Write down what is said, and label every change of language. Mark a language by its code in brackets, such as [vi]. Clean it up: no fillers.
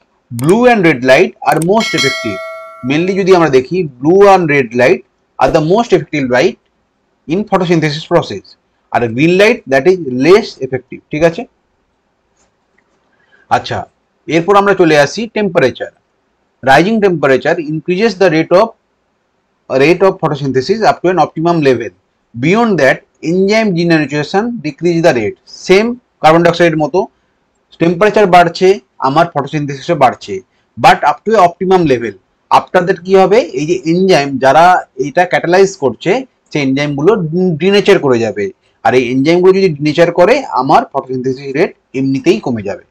[en] Blue and red light are most effective. [bn] Mainly যদি আমরা দেখি, [en] Blue and red light are the most effective light in photosynthesis process, আর green light that is less effective. [bn] ঠিক আছে, আচ্ছা এরপর আমরা চলে আসি temperature. [en] Rising temperature increases the rate of photosynthesis up to an optimum level. Beyond that, enzyme degeneration decrease the rate. [bn] Same carbon dioxide মতো, temperature বাড়ছে, আমার ফটোসিনথেসিসও বাড়ছে, [en] But up to a optimum level. [bn] After that কি হবে, এই যে enzyme যারা এইটা ক্যাটালাইজ করছে, সেই এনজাইমগুলো ডিনেচার করে যাবে। আর এই এনজাইমগুলো যদি ডিনেচার করে, আমার ফটোসিনথেসিস রেট এমনিতেই কমে যাবে।